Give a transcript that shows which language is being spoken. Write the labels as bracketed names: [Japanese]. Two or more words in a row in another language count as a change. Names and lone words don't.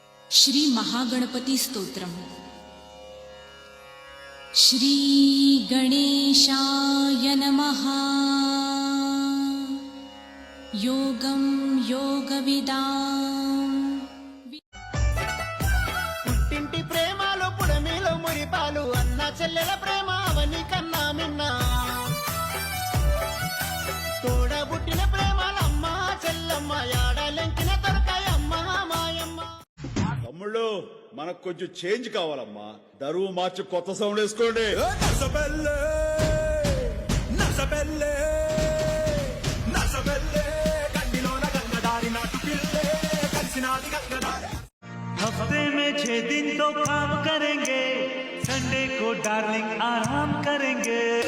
[Sanskrit] श्री महागणपति स्तोत्रम्। श्री गणेशाय नमः। योगं योगविदाम्। [Telugu] పుట్టింటి ప్రేమలో పుడమిలో మురిపాలు అన్న చెల్లెల ప్రేమ అవని కన్నా మిన్న తోడబుట్టిన ప్రేమలమ్మ చెల్లమ్మ యాడలెంకిన దొరకాయమ్మ మాయమ్మ. తమ్ముళ్ళు మనకు కొంచెం చేంజ్ కావాలమ్మా. దరువు మార్చి కొత్త సౌండ్ వేసుకోండి. [Hindi] हफ्ते में 6 दिन तो काम करेंगे, संडे को डार्लिंग आराम करेंगे।